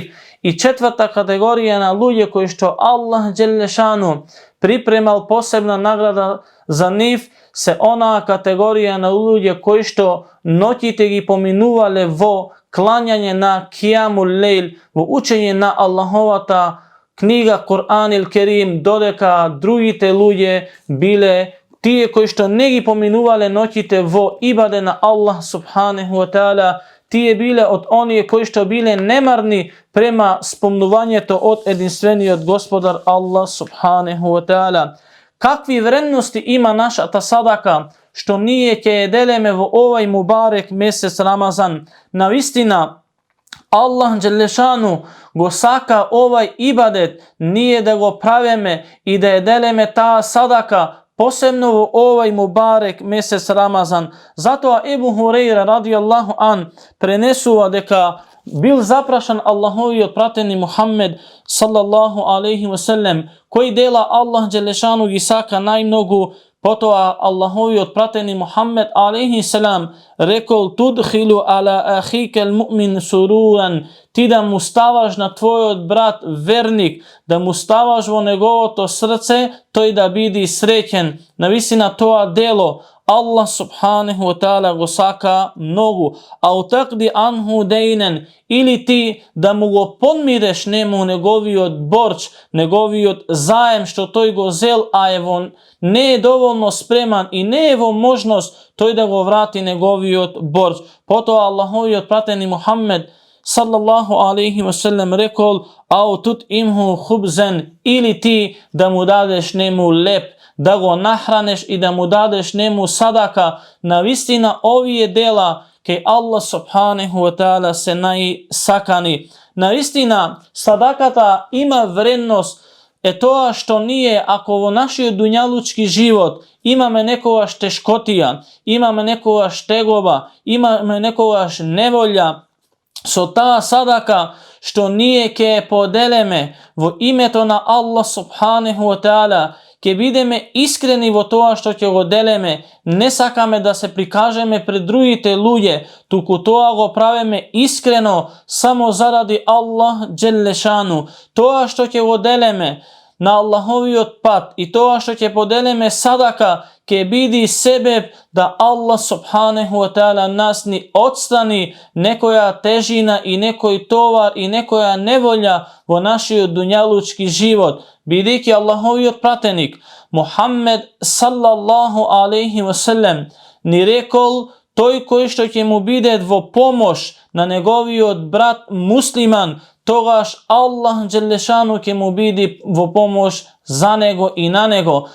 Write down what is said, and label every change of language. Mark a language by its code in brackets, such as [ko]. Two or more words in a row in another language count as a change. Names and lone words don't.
[mk] И четврта категорија на луѓе кои што Аллах Джелешану припремал посебна награда за нив се онаа категорија на луѓе кои што ноќите ги поминувале во клањање на Кијамул Лейл, во учење на Аллаховата книга Кур'ан ил Керим, додека другите луѓе биле тие кои што не ги поминувале ноќите во ибаде на Аллах [ar] سبحانه وتعالى. [mk] Тие биле од оние кои што биле немарни према спомнувањето од единствениот Господар Аллах [ar] سبحانه وتعالى. [mk] Какви вредности има нашата садака што ние ќе ја делеме во овај мубарек месец Рамазан? Навистина Аллах Джелешану го сака овај ибадет ние да го правиме и да ја делеме таа садака, посебно во овај мубарек месец Рамазан. Затоа Ебу Хурейра [ar] رضي الله عنه [mk] пренесува дека бил запрашан Аллаховиот пратени Мухаммед [ar] صلى الله عليه وسلم [mk] кои дела Аллах Джелешану ги сака најмногу. Потоа Аллаховиот пратени Мухаммед [ar] عليه السلام [mk] рекол: [ar] "تدخل على أخيك المؤمن سرورا", [mk] ти да му ставаш на твојот брат верник, да му ставаш во неговото срце, тој да биде среќен. Навистина тоа дело Аллах [ar] سبحانه وتعالى [mk] го сака многу. [ar] أو تقضي عنه دينا, [mk] или ти да му го подмиреш нему неговиот борч, неговиот заем што тој го зел, а не е доволно спреман и не е во можност тој да го врати неговиот борч. Потоа Аллаховиот пратени Мухаммед [ar] صلى الله عليه وسلم [mk] рекол: [ar] "أو تطعمه خبزا", [mk] или ти да му дадеш нему леп, да го нахранеш и да му дадеш нему садака. Навистина овие дела кај Аллах [ar] سبحانه وتعالى [mk] се најсакани. Навистина садаката има вредност е тоа што ние ако во нашиот дуњалучки живот имаме некогаш тешкотија, имаме некогаш тегоба, имаме некогаш неволја, со таа садака што ние ќе поделеме во името на Аллах [ar] سبحانه وتعالى, [mk] ќе бидеме искрени во тоа што ќе го делеме. Не сакаме да се прикажеме пред другите луѓе, туку тоа го правиме искрено само заради Аллах Джелешану. Тоа што ќе го делеме на Аллаховиот пат и тоа што ќе поделеме садака ќе биде себеб да Аллах [ar] سبحانه وتعالى [mk] нас ни отстрани некоја тежина и некој товар и некоја неволја во нашиот дуњалучки живот. Бидејќи Аллаховиот пратеник Мухаммед [ar] صلى الله عليه وسلم [mk] ни рекол: тој кој што ќе му биде во помош на неговиот брат муслиман, тогаш Аллах Джелешану ќе му биде во помош за него и на него.